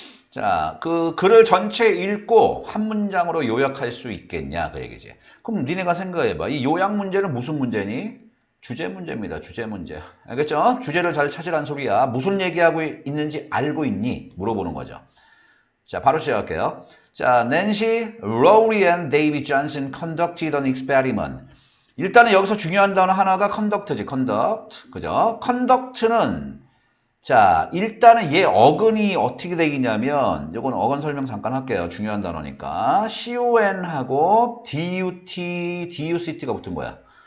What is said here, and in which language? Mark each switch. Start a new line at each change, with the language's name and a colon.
Korean: 자, 그 글을 전체 읽고 한 문장으로 요약할 수 있겠냐 그 얘기지. 그럼 니네가 생각해봐. 이 요약 문제는 무슨 문제니? 주제 문제입니다. 주제 문제. 알겠죠? 주제를 잘 찾으란 소리야. 무슨 얘기하고 있는지 알고 있니? 물어보는 거죠. 자, 바로 시작할게요.
English: 자, Nancy, Rory and David Johnson conducted an experiment.
Korean: 일단은 여기서 중요한 단어 하나가 conduct지, conduct. 그죠? conduct는, 자, 일단은 얘 어근이 어떻게 되겠냐면, 요건 어근 설명 잠깐 할게요. 중요한 단어니까. con하고 dut, duct가 붙은 거야.